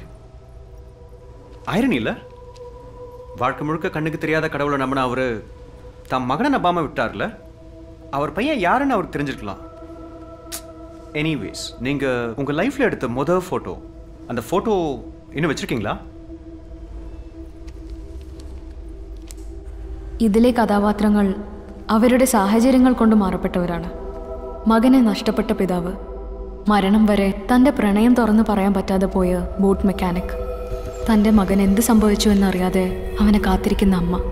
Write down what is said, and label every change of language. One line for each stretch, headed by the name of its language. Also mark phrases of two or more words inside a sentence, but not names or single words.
Tamil: ஐரன் இல்லை, வாழ்க்கை முழுக்க கண்ணுக்கு தெரியாத கடவுளை நம்பின அவர் தம் மகனை நம்பாமல் விட்டார்ல, அவர் பையன் யாருன்னு அவருக்கு தெரிஞ்சிருக்கலாம். எனிவேஸ், நீங்கள் உங்கள் லைஃப்பில் எடுத்த முதல் ஃபோட்டோ, அந்த ஃபோட்டோ இன்னும் வச்சுருக்கீங்களா?
Malayalam: ഇതിലെ കഥാപാത്രങ്ങൾ അവരുടെ സാഹചര്യങ്ങൾ കൊണ്ട് മാറപ്പെട്ടവരാണ്. മകനെ നഷ്ടപ്പെട്ട പിതാവ്, മരണം വരെ തൻ്റെ പ്രണയം തുറന്നു പറയാൻ പറ്റാതെ പോയ ബോട്ട് മെക്കാനിക്, തൻ്റെ മകൻ എന്ത് സംഭവിച്ചു എന്നറിയാതെ അവനെ കാത്തിരിക്കുന്ന അമ്മ.